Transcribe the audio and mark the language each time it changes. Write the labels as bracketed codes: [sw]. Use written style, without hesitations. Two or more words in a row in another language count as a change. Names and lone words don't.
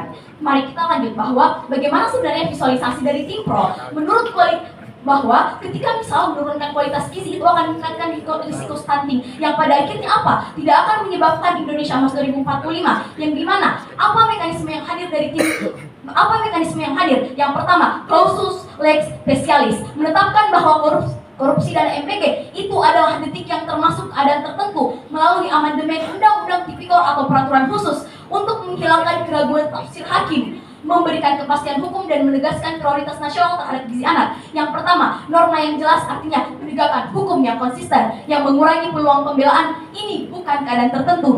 [id] Mari kita lanjut bahwa bagaimana sebenarnya visualisasi dari tim pro menurut bahwa ketika misal menurunkan kualitas gizi itu akan meningkatkan risiko stunting yang pada akhirnya apa? Tidak akan menyebabkan Indonesia Emas 2045 yang dimana apa mekanisme yang hadir dari tim Yang pertama, [la] clausus lex specialis [id] menetapkan bahwa korupsi dan MPG itu adalah delik yang termasuk keadaan tertentu melalui amandemen Undang-Undang Tipikor atau peraturan khusus untuk menghilangkan keraguan tafsir hakim, memberikan kepastian hukum dan menegaskan prioritas nasional terhadap gizi anak. Yang pertama, norma yang jelas artinya menegakkan hukum yang konsisten yang mengurangi peluang pembelaan ini bukan keadaan tertentu.